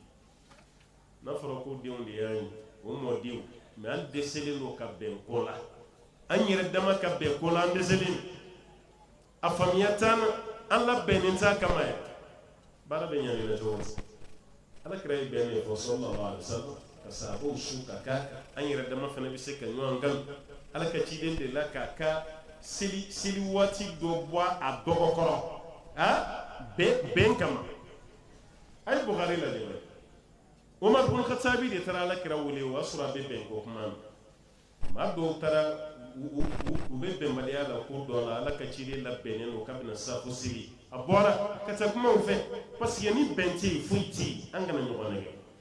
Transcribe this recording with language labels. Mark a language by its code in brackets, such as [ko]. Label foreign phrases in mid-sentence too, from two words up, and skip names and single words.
[bm] n'a fɔra ko denw de y'a ye o mɔdenw mais an dɛsɛlen don ka bɛn ko la an yɛrɛ dama ka bɛn ko la an dɛsɛlen a faamuya t'an na an labɛnnen t'a kama yɛrɛ baara bɛ ɲangi cogo min ala kira ye bɛn min fɔ [ar] صلى الله عليه وسلم [bm] ka sahabaw su ka k'a kan an yɛrɛ dama fana bɛ se ka ɲɔgɔn kan ala ka ciden de la k'a ka seli waati dɔ bɔ a dɔgɔkɔrɔ bɛn kama a ye Bukhari lajɛ Umar bin Khattabi de taara ala kira wele o y'a sɔrɔ a bɛ bɛn ko kuma na maa dɔw taara u bɛ bɛnbaliya la ko dɔ la ala ka ciden labɛnnen don k'a bɛna safo seli a bɔra ka taa kumaw fɛ parce que ni bɛn tɛ yen foyi tɛ yen an kana ɲɔgɔn nɛgɛ